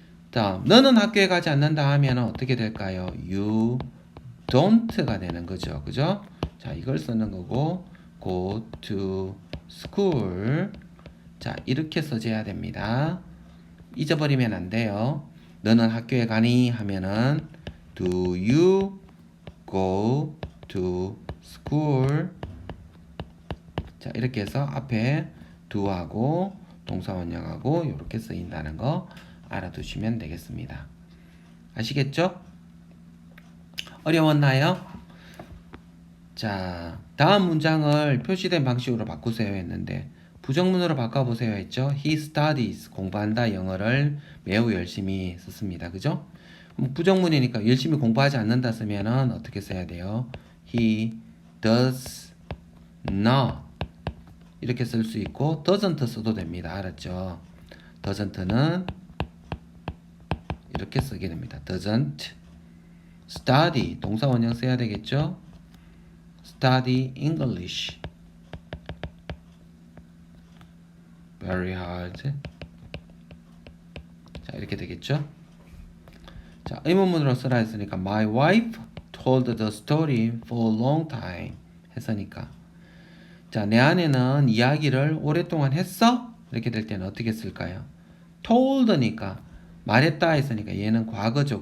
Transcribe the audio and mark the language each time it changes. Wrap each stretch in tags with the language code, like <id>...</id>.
<ko>다음, 너는 학교에 가지 않는다 하면 어떻게 될까요?</ko> <en>You don't</en> <ko>가 되는 거죠. 그죠? 자, 이걸 쓰는 거고,</ko> <en>go to school.</en> <ko>자, 이렇게 써줘야 됩니다. 잊어버리면 안 돼요. 너는 학교에 가니? 하면은,</ko> <en>do you go to school?</en> <ko>자, 이렇게 해서 앞에 do하고 동사원형하고 이렇게 쓰인다는 거 알아두시면 되겠습니다. 아시겠죠? 어려웠나요? 자, 다음 문장을 표시된 방식으로 바꾸세요 했는데 부정문으로 바꿔보세요 했죠?</ko> <en>He studies,</en> <ko>공부한다 영어를 매우 열심히 썼습니다. 그죠? 부정문이니까 열심히 공부하지 않는다 쓰면은 어떻게 써야 돼요?</ko> <en>He does not</en> <ko>이렇게 쓸 수 있고 doesn't 써도 됩니다. 알았죠? doesn't는 이렇게 쓰게 됩니다.</ko> <en>doesn't study</en> <ko>동사 원형 써야 되겠죠?</ko> <en>study English very hard.</en> <ko>자, 이렇게 되겠죠? 자, 의문문으로 쓰라 했으니까</ko> <en>my wife told the story for a long time</en> <ko>했으니까 자, 내 아내는 이야기를 오랫동안 했어? 이렇게 될 때는 어떻게 쓸까요? told니까 말했다 했으니까 얘는 과거죠.</ko>